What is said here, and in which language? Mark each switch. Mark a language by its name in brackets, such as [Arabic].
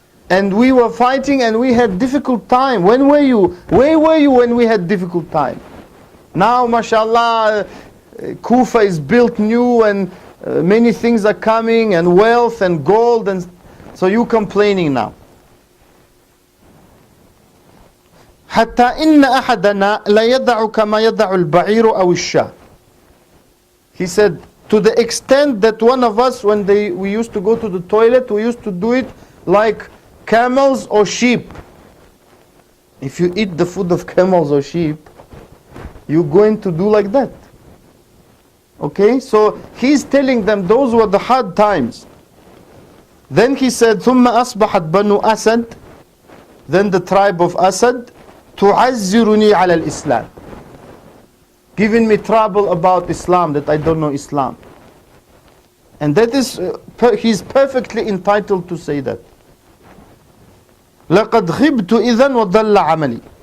[English] And we were fighting and we had difficult time. When were you? Where were you when we had difficult time? Now, mashallah, Kufa is built new and many things are coming and wealth and gold, and so you complaining now. [Arabic] حتى إن أحدنا لا يدع كما يدع البعير أو الشاة. [English] He said, to the extent that one of us, when we used to go to the toilet, we used to do it like camels or sheep. If you eat the food of camels or sheep, you're going to do like that. Okay, so he's telling them those were the hard times. Then he said, [Arabic] ثم أصبحت بنو أسد. [English] Then the tribe of Asad, [Arabic] تعذرني على الإسلام, [English] giving me trouble about Islam, that I don't know Islam. And that is, he's perfectly entitled to say that. [Arabic] لقد خبت إذن وضل عملي.